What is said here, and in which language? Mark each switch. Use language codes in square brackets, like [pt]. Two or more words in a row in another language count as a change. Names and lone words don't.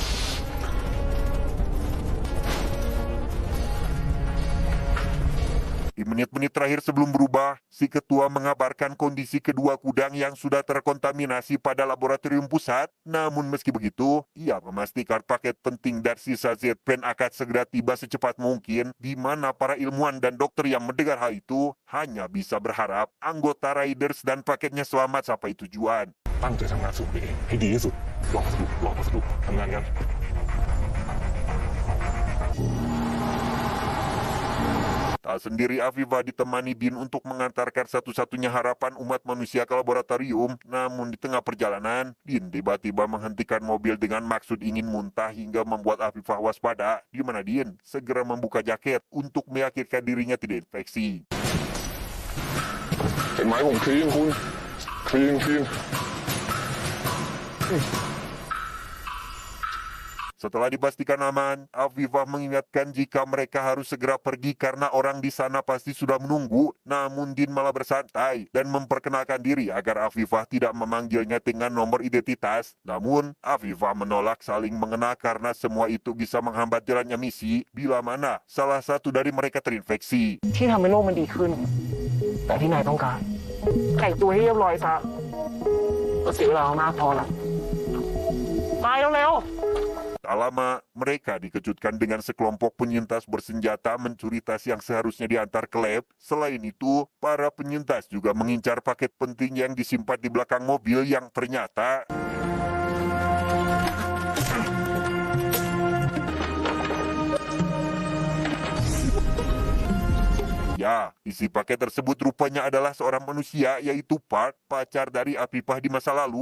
[id] Di menit-menit terakhir sebelum berubah, si ketua mengabarkan kondisi kedua kudang yang sudah terkontaminasi pada laboratorium pusat. Namun meski begitu, ia memastikan paket penting dan sisa Z-Pen akan segera tiba secepat mungkin, di mana para ilmuwan dan dokter yang mendengar hal itu hanya bisa berharap anggota Raiders dan paketnya selamat sampai tujuan. [th] ตั้งใจทำงานสูตรนี้ให้ดีที่สุดรอพัสดุทำงานกัน [id] Tak sendiri Afifah ditemani Bin untuk mengantarkan satu-satunya harapan umat manusia ke laboratorium. Namun di tengah perjalanan, Bin tiba-tiba menghentikan mobil dengan maksud ingin muntah hingga membuat Afifah waspada, di mana Din segera membuka jaket untuk meyakinkan dirinya tidak infeksi. [th] เห็นไหมผมคลีนคุณคลีน [id] Setelah dipastikan aman, Afifah mengingatkan jika mereka harus segera pergi karena orang di sana pasti sudah menunggu. Namun Din malah bersantai dan memperkenalkan diri agar Afifah tidak memanggilnya dengan nomor identitas. Namun, Afifah menolak saling mengenal karena semua itu bisa menghambat jalannya misi bila mana salah satu dari mereka terinfeksi. [th] ที่ทำให้โลกมันดีขึ้น แต่ที่นายต้องการแต่งตัวให้เรียบร้อยซะก็เสียเวลามากพอละไปเร็วๆ [id] Tak lama, mereka dikejutkan dengan sekelompok penyintas bersenjata mencuri tas yang seharusnya diantar ke lab. Selain itu, para penyintas juga mengincar paket penting yang disimpan di belakang mobil yang ternyata ya, isi paket tersebut rupanya adalah seorang manusia, yaitu Park, pacar dari Afifah di masa lalu.